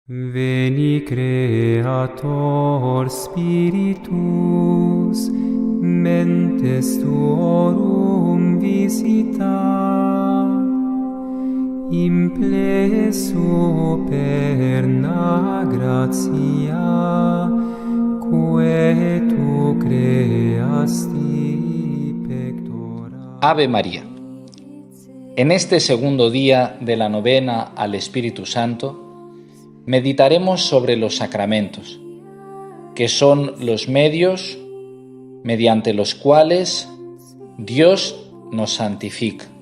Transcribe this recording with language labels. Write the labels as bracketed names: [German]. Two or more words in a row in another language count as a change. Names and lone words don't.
[Latin] Veni Creator Spiritus, mentes tuorum visita, impleso perna gratia, quae tu creasti pectora. Ave María. [Spanish] En este segundo día de la novena al Espíritu Santo, meditaremos sobre los sacramentos, que son los medios mediante los cuales Dios nos santifica.